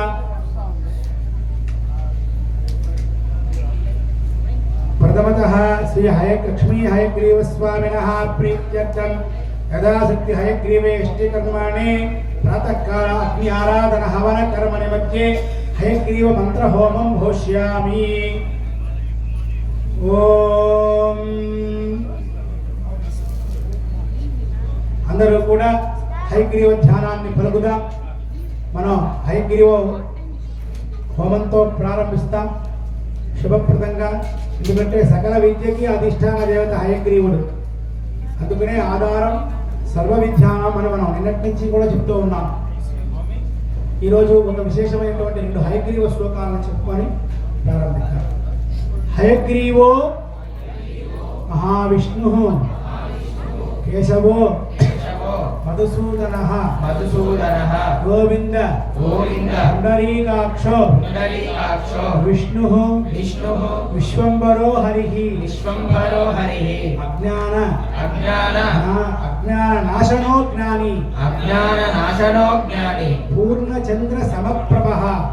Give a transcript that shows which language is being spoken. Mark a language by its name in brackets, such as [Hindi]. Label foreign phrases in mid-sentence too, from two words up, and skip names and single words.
[Sanskrit] प्रथमतः श्री लक्ष्मी हयग्रीवस्वामिनः प्रीत्यर्थं यदाशक्ति हयग्रीवे इष्टिकर्माणि प्रातःकाल अग्नि आराधन हवन कर्मणि मध्ये हयग्रीव मंत्र होमं घोष्यामि। [Telugu] ఓం అందరూ కూడా హయగ్రీవ ధ్యానాన్ని పలుకుదాం. మనం హయగ్రీవ హోమంతో ప్రారంభిస్తాం శుభప్రదంగా. ఎందుకంటే సకల విద్యకి అధిష్టాన దేవత హయగ్రీవుడు, అందుకనే ఆధారం సర్వ విద్యానం అని మనం నిన్నటి నుంచి కూడా చెప్తూ ఉన్నాం. ఈరోజు ఒక విశేషమైనటువంటి 2 హయగ్రీవ శ్లోకాలను చెప్పుకొని ప్రారంభిద్దాం. [Sanskrit] हयग्रीवो महाविष्णुः केशवो मधुसूदनः गोविंद पुंडरीकाक्षो विष्णुः विश्वंभरो हरिः अज्ञाननाशनो ज्ञानी पूर्णचंद्र समप्रभः